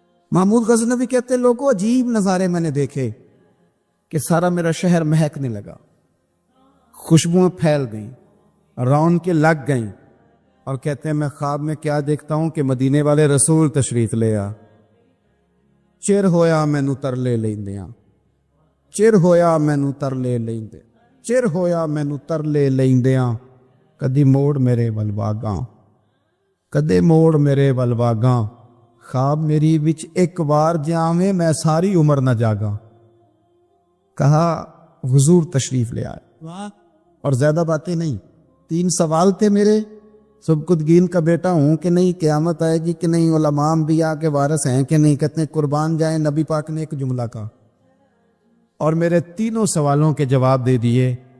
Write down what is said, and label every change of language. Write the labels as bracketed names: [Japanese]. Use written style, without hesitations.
[Urdu] محمود غزنوی کہتے لوگوں عجیب نظارے میں نے دیکھے کہ سارا میرا شہر مہکنے لگا, خوشبوئیں پھیل گئیں, رونقیں لگ گئیں, اور کہتے ہیں میں خواب میں کیا دیکھتا ہوں کہ مدینے والے رسول تشریف لے آ. [Punjabi] چر ہویا مینوں ترلے لیندیاں, چر ہویا مینوں ترلے لیندے, چر ہویا مینوں ترلے لیندیاں, کدی موڑ میرے ول واگاں, کدے موڑ میرے ول واگاں, خواب میری وچ ایک بار جاویں میں ساری عمر نہ جاگاں. [Urdu] کہا حضور تشریف لے آئے. اور زیادہ باتیں نہیں, 3 سوال تھے میرے. سبکتگین کا بیٹا ہوں کہ نہیں, قیامت آئے گی کہ نہیں, علماء انبیاء کے وارث ہیں کہ نہیں, کہتے ہیں قربان جائیں نبی پاک نے ایک جملہ کہا, اور میرے 3 سوالوں کے جواب دے دیے.